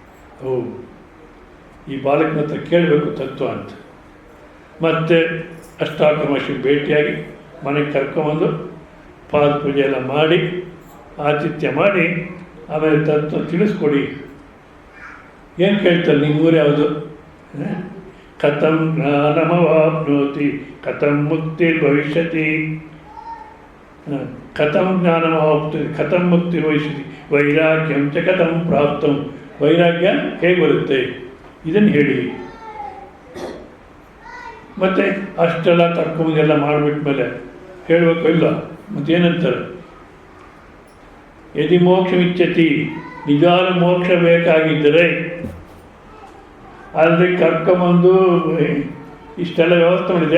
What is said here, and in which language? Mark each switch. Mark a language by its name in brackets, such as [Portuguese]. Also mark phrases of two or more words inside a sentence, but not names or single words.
[Kannada] ಈ ಬಾಲಕನ ಹತ್ರ ಕೇಳಬೇಕು ತತ್ವ ಅಂತ. ಮತ್ತು ಅಷ್ಟಾವಕ್ರಮಶಿಗೆ ಭೇಟಿಯಾಗಿ ಮನೆಗೆ ಕರ್ಕೊಂಬಂದು ಪಾದ ಪೂಜೆ ಎಲ್ಲ ಮಾಡಿ ಆತಿಥ್ಯ ಮಾಡಿ ಆಮೇಲೆ ತತ್ವ ತಿಳಿಸ್ಕೊಡಿ. ಏನು ಕೇಳ್ತಾರೆ? ನಿಮ್ಮೂರು ಯಾವುದು? [Sanskrit] ಕಥಂ ಜ್ಞಾನಮವಾಪ್ನೋತಿ ಕಥಂ ಮುಕ್ತಿ ಭವಿಷ್ಯತಿ, ಕಥಂ ಜ್ಞಾನಮವಾಪ್ನೋತಿ ಕಥಂ ಮುಕ್ತಿ ಭವಿಷ್ಯತಿ, ವೈರಾಗ್ಯಂ ಚ ಕಥಂ ಪ್ರಾಪ್ತಂ, [Kannada] ವೈರಾಗ್ಯ ಹೇಗೆ ಬರುತ್ತೆ ಇದನ್ನು ಹೇಳಿ. ಮತ್ತು ಅಷ್ಟೆಲ್ಲ ತರ್ಕೊಂಬಂದೆಲ್ಲ ಮಾಡಿಬಿಟ್ಮೇಲೆ ಹೇಳಬೇಕು ಇಲ್ಲ? ಮತ್ತೇನಂತಾರೆ? [Sanskrit] ಯದಿ ಮೋಕ್ಷವಿಚ್ಛತಿ, [Kannada] ನಿಜವಾದ ಮೋಕ್ಷ ಬೇಕಾಗಿದ್ದರೆ ಅಲ್ಲಿ ಕರ್ಕೊಂಬಂದು ಇಷ್ಟೆಲ್ಲ ವ್ಯವಸ್ಥೆ ಮಾಡಿದೆ.